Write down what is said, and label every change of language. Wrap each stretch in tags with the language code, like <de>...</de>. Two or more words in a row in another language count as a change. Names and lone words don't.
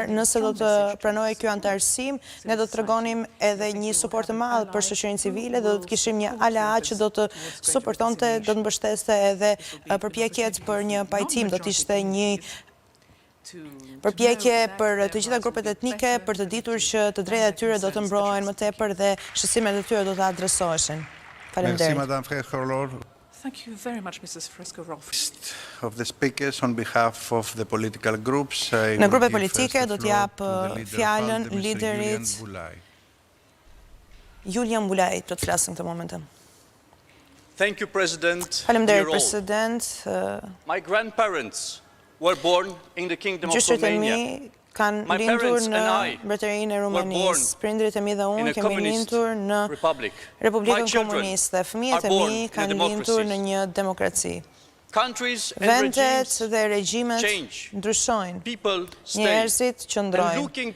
<sq>Nëse do të pranojë ky antarësim, ne do të tregonim edhe një suport të madh për shoqërinë civile, do të kishim një ALA që do të suportonte, do të mbështeste edhe përpjekjet për një pajtim, do të ishte një përpjekje për të gjitha grupet etnike për të ditur që të drejtat e tyre do të mbrohen më tepër dhe shqetësimet e tyre do të adresoheshin. Faleminderit.</sq> <en>Thank you very much, Mrs. Fresco-Rolf. Of the speakers on behalf of the political groups,</en> <sq>në grupe politike do të jap fjalën liderit Julian Bulaj, do të flasim këtë moment.</sq> <en>Thank you, President.</en> <sq>Faleminderit, President.</sq> <en>My grandparents were born in the Kingdom of</en> <sq>Gjyshët e</sq> <en>Romania.</en> <sq>mi kanë lindur në Mbretërinë e Rumanisë. Prindrit e mi dhe unë kemi lindur në Republikën Komuniste. Fëmijët e mi kanë lindur në një demokraci. Vendet dhe regjimet ndryshojnë, njerëzit qëndrojnë.</sq>